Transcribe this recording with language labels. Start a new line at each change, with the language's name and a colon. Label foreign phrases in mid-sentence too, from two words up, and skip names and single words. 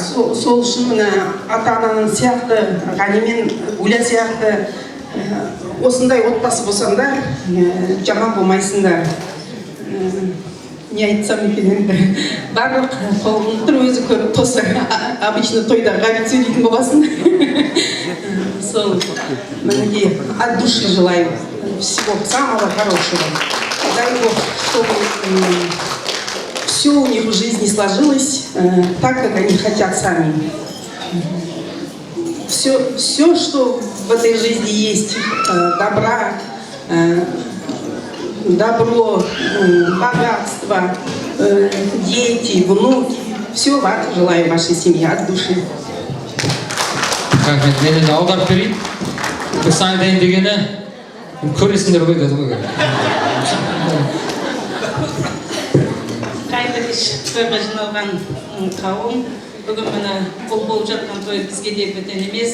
Kazakh: Сол үшін ата-ананың сияқты, Ғани мен Гуля сияқты осындай отбасы болсаңдар, жаман болмайсыңдар. Не айтсам екен енді, барлық қолын тұр өзі көріп тосы, обычно тойда ғабит сөйлейтін боласың. Сол, мінекей,
Russian: от души желаю всего самого хорошего. Дай Бог, чтобы все у них в жизни сложилось так, как они хотят сами. Все, что в этой жизни есть, добро, богатство, дети, внуки, все желаю вашей семье от души.
Kazakh: Рахмет, мен енді аударып берейін. Біз айтайын дегені көресіңдер ғой деді ғой. Қайырлы кеш тойға жиналған қауым. Бүгін мына бұл болып жатқан той бізге де бөтен емес.